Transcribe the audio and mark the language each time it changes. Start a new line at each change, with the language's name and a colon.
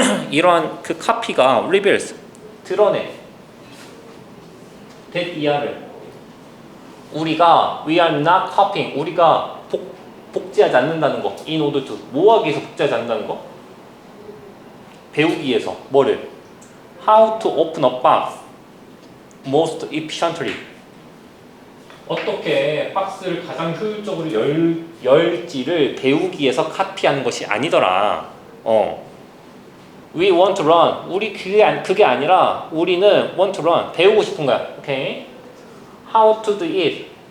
Korean: 이러한 그 카피가 reveals, 드러내. that 이하를 우리가
English: we are not copying,
Korean: 우리가 복제하지 않는다는 거.
English: in order to,
Korean: 뭐 하기 위해서 복제하지 않는다는 거? 배우기 위해서. 뭐를?
English: how to open a box most efficiently.
Korean: 어떻게 박스를 가장 효율적으로 열지를 배우기 위해서 카피하는 것이 아니더라.
English: We want to run.
Korean: 우리 그게 아니라 우리는
English: want to run.
Korean: 배우고 싶은 거야. 오케이.
English: How to do it.